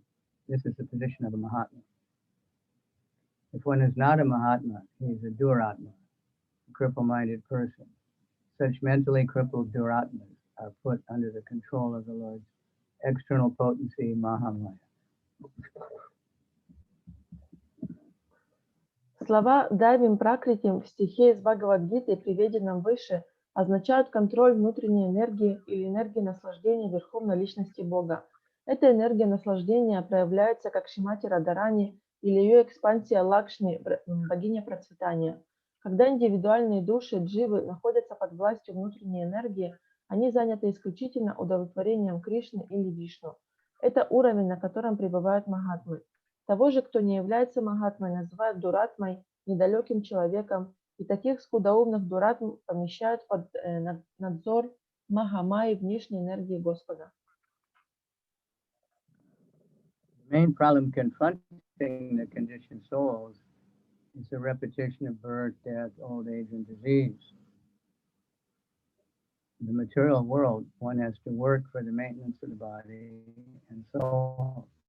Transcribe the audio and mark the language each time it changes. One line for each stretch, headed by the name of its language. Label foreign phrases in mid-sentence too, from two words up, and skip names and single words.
English: This is the position of a Mahatma. If one is not a Mahatma, he is a Duratma, a cripple-minded person. Such mentally crippled Duratmas are put under the control of the Lord's external potency, Mahamaya.
Russian: Слова «дайвим пракритим» в стихе из Бхагавад-гиты, приведенном выше, означают контроль внутренней энергии или энергии наслаждения Верховной Личности Бога. Эта энергия наслаждения проявляется как Шримати Радharani или ее экспансия Лакшми, богиня процветания. Когда индивидуальные души, дживы, находятся под властью внутренней энергии, они заняты исключительно удовлетворением Кришны или Вишну. Это уровень, на котором пребывают махатмы. Того же, кто не является махатмой, называют дуратмой, недалеким человеком, и таких скудоумных дуратм помещают под надзор Махамайи, внешней энергии Господа.
English: The main problem confronting the conditioned souls is the repetition of birth, death, old age, and disease. In the material world, one has to work for the maintenance of the body and soul.